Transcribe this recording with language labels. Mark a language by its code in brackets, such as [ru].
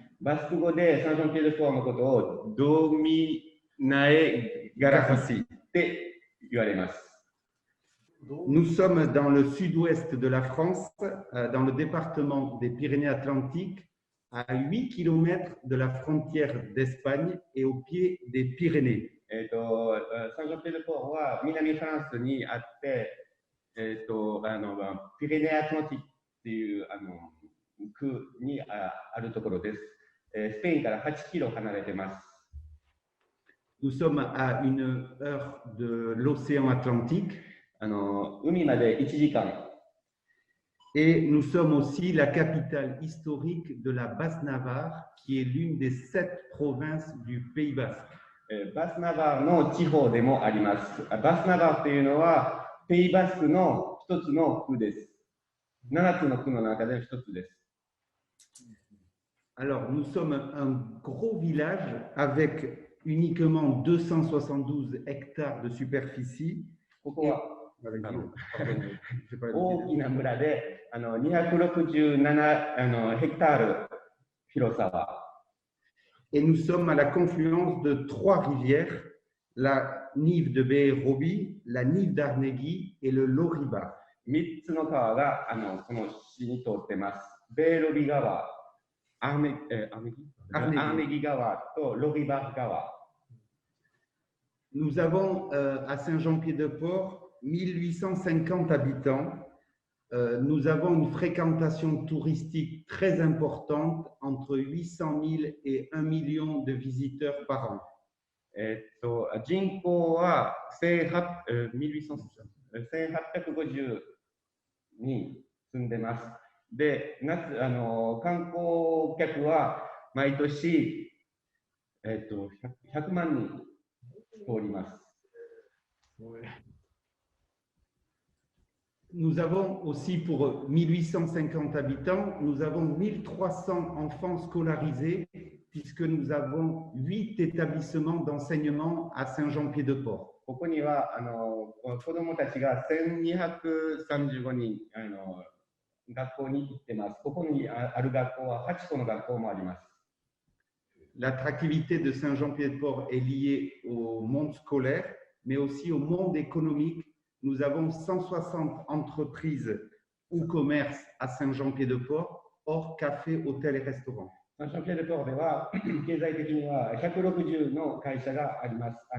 [ja] バスク語でサンジョンピエールポーのことをドミナエガラハシって言われます。 [fr] Nous sommes dans le sud-ouest de la France, dans le département des Pyrénées-Atlantiques, à 8 km de la frontière d'Espagne et au pied des Pyrénées. [ja] サンジョンピエールポーは南フランスにあって、ピレネアアトランティックっていう区にあるところです。スペインから8キロ離れています。 [fr] Nous sommes à 1 heure de l'océan Atlantique. [ja] 海まで1時間。 [fr] Et nous sommes aussi la capitale historique de la Basse-Navarre, qui est l'une des 7 provinces du Pays Basque. [ja] バスナバーの地方でもあります。バスナバーというのは、ペイバスクの一つの区です。 7つの区の中で一つです。 [fr] Alors, nous sommes un gros village avec uniquement 272 hectares de superficie. [ja] ここは [fr] Pardon. [ja] 大きな村で267ヘクタール広さは。 [fr] Et nous sommes à la confluence de 3 rivières, la Nive de Beherobi, la Nive d'Arnegui et le Loriba. [ja] 3つの川がこの市に通っています。ベーロビ川、アーネギ川とロリバ川。 [fr] Nous avons à Saint-Jean-Pied-de-Port 1850 habitants. Nous avons une fréquentation touristique très importante, entre 800 000 et 1 million de visiteurs par an. [ja] 人口は1850人住んでます。で、観光客は毎年、100万人通ります。 [fr] Nous avons aussi pour 1850 habitants, nous avons 1300 enfants scolarisés puisque nous avons 8 établissements d'enseignement à Saint-Jean-Pied-de-Port. [ja] ここには子どもたちが1235人学校に行ってます。ここにある学校は8個の学校もあります。 [fr] L'attractivité de Saint-Jean-Pied-de-Port est liée au monde scolaire, mais aussi au monde économique. Nous avons 160 entreprises ou commerces à Saint-Jean-Pied-de-Port, hors café, hôtel et restaurants. [ja] サンジャンピエデポーでは経済的には160の会社があります。